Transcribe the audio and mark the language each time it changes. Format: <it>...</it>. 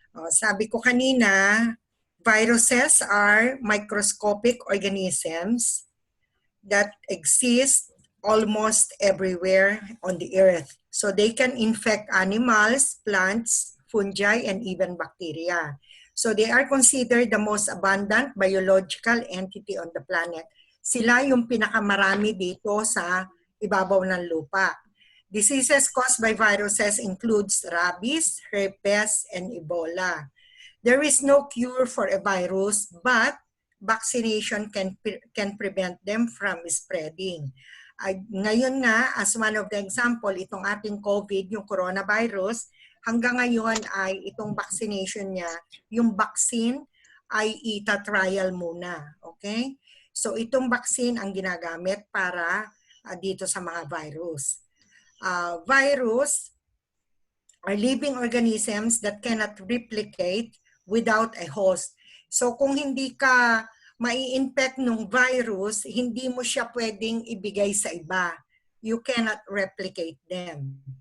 <tl>Sabi ko kanina,</tl> <en>viruses are microscopic organisms that exist almost everywhere on the earth. So they can infect animals, plants, fungi, and even bacteria. So they are considered the most abundant biological entity on the planet.</en> <tl>Sila yung pinakamarami dito sa ibabaw ng lupa.</tl> <en>Diseases caused by viruses includes rabies, herpes, and Ebola. There is no cure for a virus, but vaccination can prevent them from spreading.</en> <tl>Ngayon nga,</tl> <en>as one of the example,</en> <tl>itong ating COVID, yung coronavirus, hanggang ngayon ay itong vaccination niya, yung vaccine ay ita-trial muna. Okay? So itong vaccine ang ginagamit para dito sa mga virus.</tl> <en>Virus are living organisms that cannot replicate without a host.</en> <tl>So kung hindi ka mai-infect ng virus, hindi mo siya pwedeng ibigay sa iba.</tl> <en>You cannot replicate them.</en>